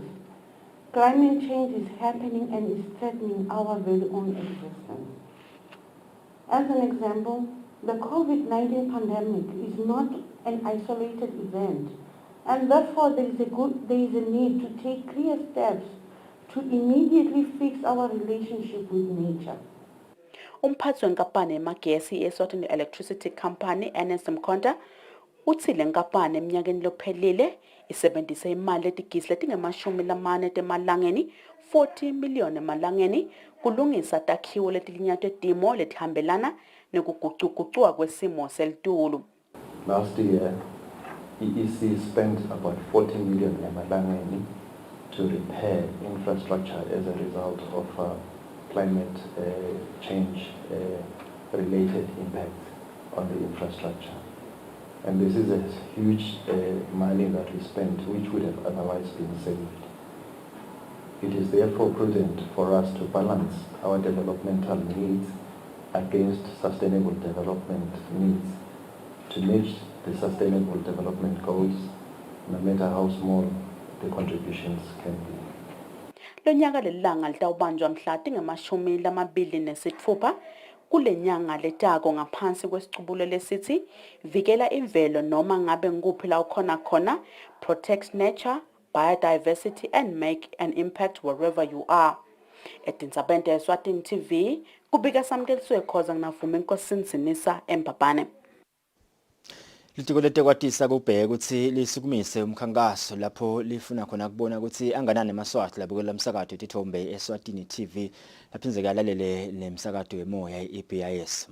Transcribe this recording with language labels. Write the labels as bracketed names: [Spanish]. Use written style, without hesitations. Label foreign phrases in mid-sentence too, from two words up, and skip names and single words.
[English] Climate change is happening and is threatening our very own existence. As an example, the COVID-19 pandemic is not an isolated event, and therefore there is a need to take clear steps to immediately fix our relationship with nature. [Swati] Umphathi wenkampani yamagesi Eswatini Electricity Company Ernest Mkhonta uthi le nkampani eminyakeni lophelile isebenzisa imali letigisi letingemashumi temalangeni 40 million emalangeni kulungisa takhiwo letilinyatwe timo letihambelana nekugucugucua kwesimo selitulu. [English] Last year, EEC spent about 40 million emalangeni to repair infrastructure as a result of climate change related impacts on the infrastructure. And this is a huge money that we spent which would have otherwise been saved. It is therefore prudent for us to balance our developmental needs against sustainable development needs to meet the sustainable development goals, no matter how small the contributions can be. [Swati] Lo nyaka lelanga litawubanjwa mhla tingamashumi kule nyanga letako ngaphansi kwesicubulo lesithi vikela imvelo noma ngabe nguphi la ukhona khona, [English] protect nature, biodiversity and make an impact wherever you are. [Swati] Etintsabente Eswatini TV kubika samkeliswe khoza nginavume inkosini Sinisa eMbabane. Litiko letekwatisa kubheka ukuthi lisukumise umkhankaso lapho lifuna khona kubona ukuthi anganani emaswati labukela umsakazo wetithombe Eswatini TV laphinzeka lalele nemsakazo wemoya iBIS.